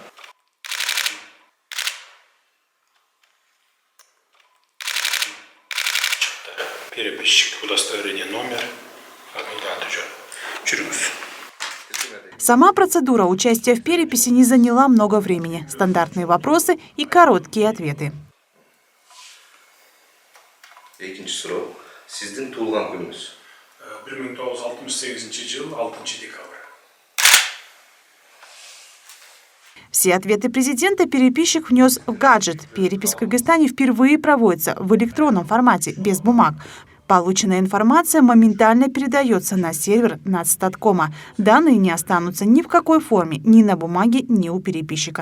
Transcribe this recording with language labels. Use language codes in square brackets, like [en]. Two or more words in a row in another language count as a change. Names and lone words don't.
[ru] Переписчик, удостоверение номер. Сама процедура участия в переписи не заняла много времени. Стандартные вопросы и короткие ответы. [ky] Экинчи суроо. Сиздин туулган күнүңүз? 1968 жыл 6 декабрь. [ru] Все ответы президента переписчик внес в гаджет. Перепись в Кыргызстане впервые проводится в электронном формате, без бумаг. Полученная информация моментально передается на сервер Нацстаткома. Данные не останутся ни в какой форме, ни на бумаге, ни у переписчика.